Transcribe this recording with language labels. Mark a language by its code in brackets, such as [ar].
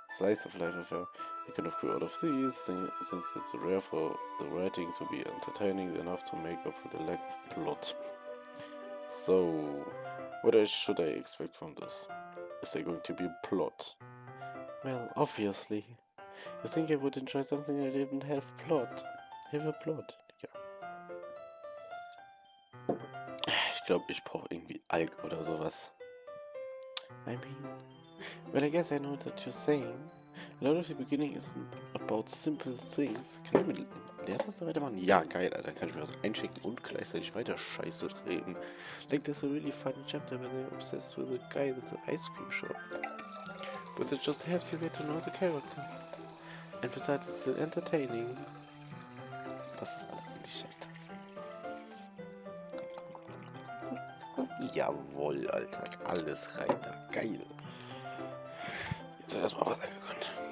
[en] I kind of grew out of these things since it's rare for the writing to be entertaining enough to make up for the lack of plot. So, what should I expect from this? Is there going to be a plot? Well, obviously. You think I would enjoy something that didn't have a plot? [de] Ja. Ich glaube, ich brauche irgendwie Alk oder sowas. [en] I mean, well, I guess I know what you're saying. A lot of the beginning isn't about simple things. [de] Kann ich mit Leertaste weitermachen? Ja, geil, Alter. Dann kann ich mir was einschicken und gleichzeitig weiter Scheiße reden. [en] Like, there's a really funny chapter where they're obsessed with a guy at the ice cream shop. But it just helps you get to know the character. And besides, it's still entertaining. [de] Das ist alles in die Scheißtaste. Jawohl, Alter. Alles rein da. Geil. Jetzt wird erstmal Wasser gegönnt.